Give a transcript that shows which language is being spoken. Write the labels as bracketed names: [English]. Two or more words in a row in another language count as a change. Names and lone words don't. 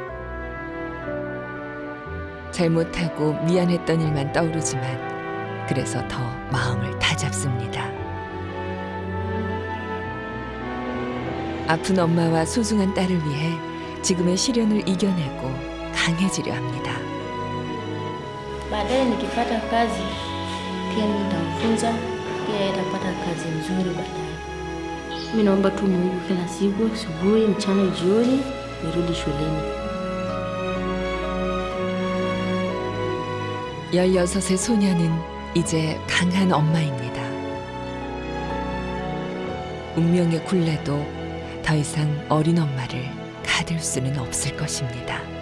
[Korean] 잘못하고 미안했던 일만 떠오르지만 그래서 더 마음을 다잡습니다. 아픈 엄마와 소중한 딸을 위해 지금의 시련을 이겨내고 강해지려 합니다. [Swahili] Baadaye nikipata kazi pia mimi nitamfunza pia yeye atapata kazi nzuri baadaye. Mimi naomba tu Mungu kila siku asubuhi, mchana, jioni nirudi shuleni. [Korean] 16의 소녀는 이제 강한 엄마입니다. 운명의 굴레도 더 이상 어린 엄마를 가둘 수는 없을 것입니다.